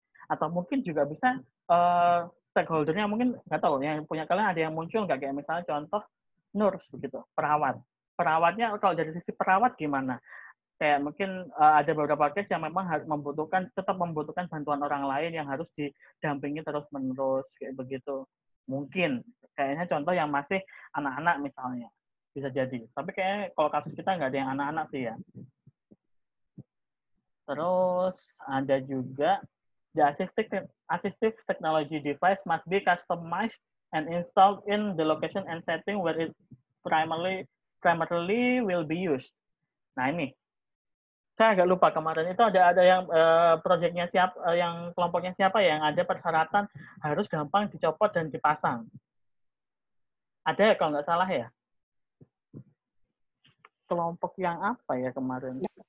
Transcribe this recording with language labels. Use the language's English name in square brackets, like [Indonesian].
[Indonesian] Atau mungkin juga bisa stakeholdernya mungkin nggak tahu, yang punya kalian ada yang muncul nggak, kayak misalnya contoh nurse begitu, perawatnya kalau dari sisi perawat gimana, kayak mungkin ada beberapa case yang memang tetap membutuhkan bantuan orang lain yang harus didampingi terus menerus kayak begitu. Mungkin kayaknya contoh yang masih anak-anak misalnya bisa jadi, tapi kayaknya kalau kasus kita nggak ada yang anak-anak sih ya. Terus ada juga [English] the assistive technology device must be customized and installed in the location and setting where it primarily will be used. [Indonesian] Nah, ini saya agak lupa kemarin itu ada yang proyeknya yang kelompoknya siapa ya, yang ada persyaratan harus gampang dicopot dan dipasang. Ada ya kalau nggak salah ya. Kelompok yang apa ya kemarin?